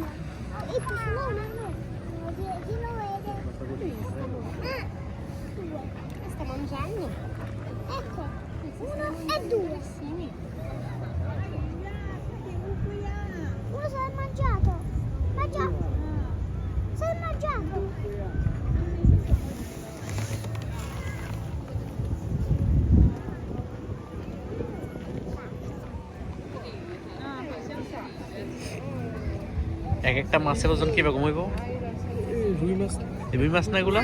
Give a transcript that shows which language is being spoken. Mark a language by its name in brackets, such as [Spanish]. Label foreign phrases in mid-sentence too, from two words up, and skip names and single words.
[Italian] Il pesciolone no. Chi lo vede? Due. Sta mangiando? Ecco, uno e due. Uno se l'è mangiato. Mangiato. Se l'è mangiato. [Bangla] এক একটা মাছের ওজন কিরকম হইব? রুই মাছ রুই মাছ না এগুলা?